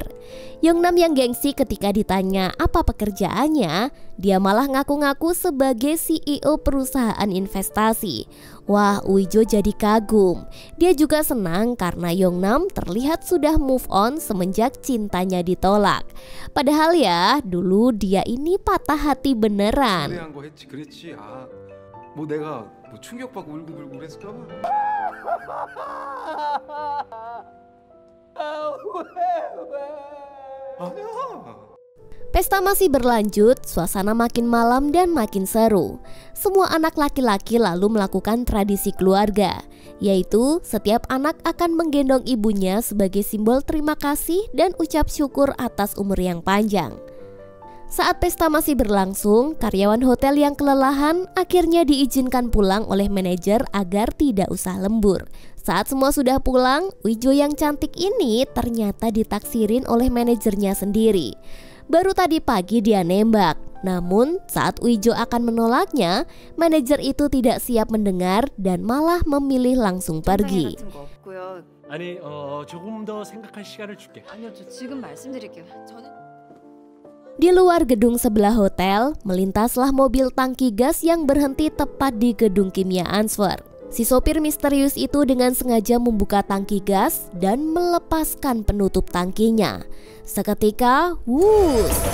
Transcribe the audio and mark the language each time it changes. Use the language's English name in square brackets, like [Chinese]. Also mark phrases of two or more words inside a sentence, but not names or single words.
[Indonesian] Yongnam yang gengsi ketika ditanya apa pekerjaannya, dia malah ngaku-ngaku sebagai CEO perusahaan investasi. Wah, Uijo jadi kagum. Dia juga senang karena Yongnam terlihat sudah [English] move on [Indonesian] semenjak cintanya ditolak. Padahal ya, dulu dia ini patah hati beneran. [Korean] 뭐 내가 뭐 충격받고 울고불고 그랬을까 봐. 아니야. [Indonesian] Pesta masih berlanjut, suasana makin malam dan makin seru. Semua anak laki-laki lalu melakukan tradisi keluarga, yaitu setiap anak akan menggendong ibunya sebagai simbol terima kasih dan ucap syukur atas umur yang panjang. Saat pesta masih berlangsung, karyawan hotel yang kelelahan akhirnya diizinkan pulang oleh manajer agar tidak usah lembur. Saat semua sudah pulang, Wijo yang cantik ini ternyata ditaksirin oleh manajernya sendiri. Baru tadi pagi dia nembak, namun saat Wijo akan menolaknya, manajer itu tidak siap mendengar dan malah memilih langsung pergi. [Korean] 아니 조금 더 생각할 시간을 줄게. 아니요, 저 지금 말씀드릴게요. 저는 [Indonesian] Di luar gedung sebelah hotel, melintaslah mobil tangki gas yang berhenti tepat di gedung kimia Answer. Si sopir misterius itu dengan sengaja membuka tangki gas dan melepaskan penutup tangkinya. Seketika, wuss!